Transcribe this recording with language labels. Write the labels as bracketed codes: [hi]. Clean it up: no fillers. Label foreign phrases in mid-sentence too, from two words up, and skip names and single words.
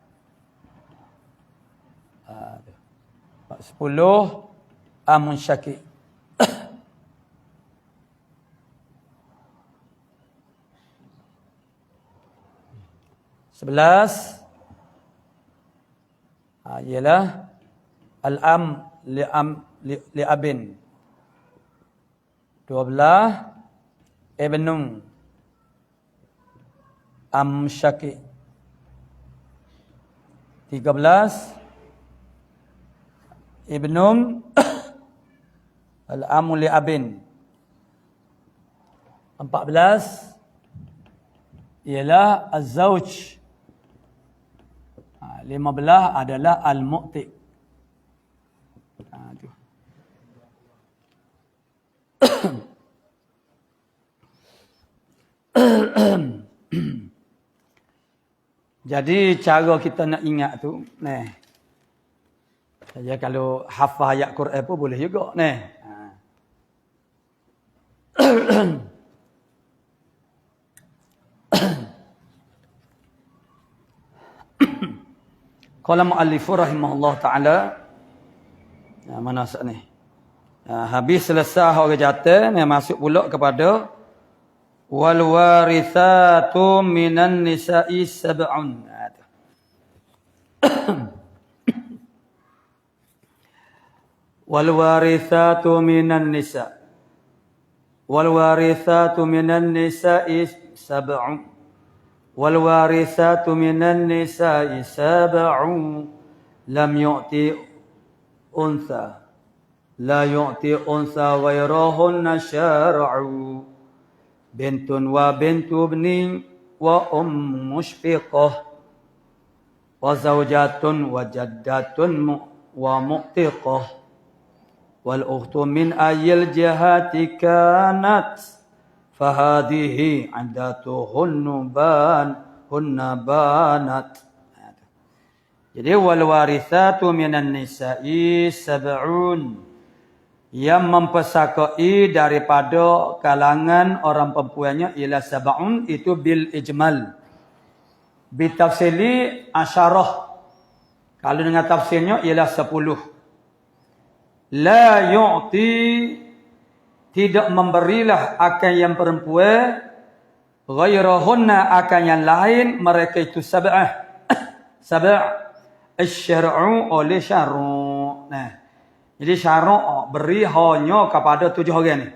[ar] 10 عم شقيق. [ms] Sebelas ialah [ar] العم لأب. 12 ابن عم شقيق. 13 ابن العم لأب. [ms] 14 ialah az-zawj. 15 adalah al-mu'ti. Jadi cara kita nak ingat tu, saja kalau hafal ayat Quran pun boleh juga, [ar] قال مؤلف رحمه الله تعالى, [ms] mana saat ni? Habis selesai orang jatuh, masuk pula kepada [ar] والوارثات من النساء سبع. والوارثات من النساء. والوارثات من النساء سبع. والوارثات من النساء سبع. لم يعط أنثى. لا يعطي أنثى غيرهن الشرع. بنت وبنت ابن ومشفقة. وزوجة وجدة ومعتقة. والأخت من أي الجهات كانت فهذه عدتهن بانت. Jadi والوارثات من النساء سبع, [ms] yang mempesakai daripada kalangan orang perempuannya ialah sab'un, itu [ar] بالإجمال. بالتفصيل عشرة, [ms] kalau dengan tafsirnya ialah 10. [ar] لا يعطي, [ms] tidak memberilah akan yang perempuan, ghairahunna akan yang lain, mereka itu sab'ah. [ar] سبعة الشرع oleh syar'u. [ms] Nah, jadi syar'u beri hanya kepada 7 orang ni.